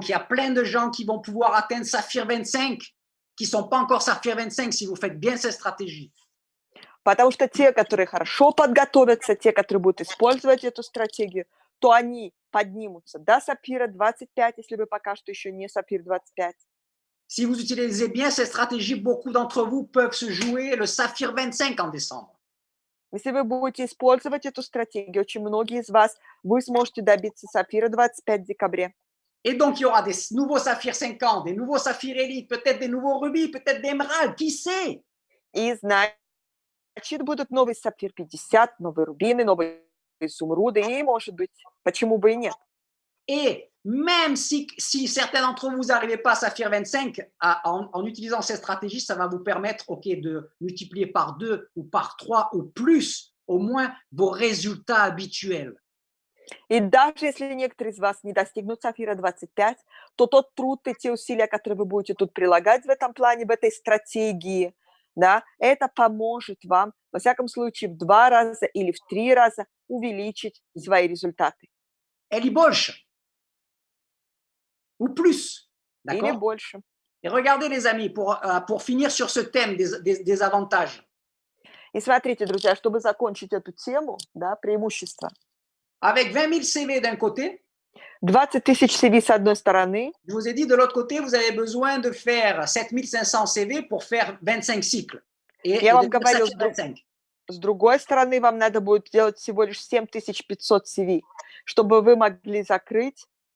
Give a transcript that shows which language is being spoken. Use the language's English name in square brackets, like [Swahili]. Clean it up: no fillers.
[French] Il y a plein de gens qui vont pouvoir atteindre Saphir 25, qui ne sont pas encore Saphir 25 si vous faites bien cette stratégie. [Russian] Потому что те, которые хорошо подготовятся, те, которые будут использовать эту стратегию, то они поднимутся до Сапфира 25, если вы пока что еще не Сапфир 25. [French] Si vous utilisez bien cette stratégie, beaucoup d'entre vous peuvent se jouer le Saphir 25 en décembre. [Russian] Если вы будете использовать эту стратегию, очень многие из вас, вы сможете добиться Сапфира 25 в декабре. [French] Et donc, il y aura des nouveaux Saphir 50, des nouveaux Saphir Elite, peut-être des nouveaux rubis, peut-être des émeraudes, qui sait? [Russian] И значит, будут новые Сапфир 50, новые рубины, новые изумруды, и, может быть, почему бы и нет. [French] Et même si certains d'entre vous n'arrivez pas à Saphir 25, en utilisant cette stratégie, ça va vous permettre de multiplier par 2 ou par 3 ou plus, au moins, vos résultats habituels. [Russian] И даже если некоторые из вас не достигнут Сапфира 25, то тот труд и те усилия, которые вы будете тут прилагать в этом плане, в этой стратегии, да, это поможет вам, во всяком случае, в 2 раза или в 3 раза увеличить свои результаты. Или больше. [French] Ou plus. [Russian] Или [French] D'accord? [Russian] больше. [French] Et regardez, les amis, pour finir sur ce thème des avantages. [Russian] И смотрите, друзья, чтобы закончить эту тему, да, преимущества. [French] Avec 20 000 CV d'un côté, [Russian] 20 тысяч CV с одной стороны, [French] je vous ai dit, de l'autre côté, vous avez besoin de faire 7500 CV pour faire 25 cycles. [Russian] Я вам говорю, с другой стороны, вам надо будет делать всего лишь 7500 CV, чтобы вы могли закрыть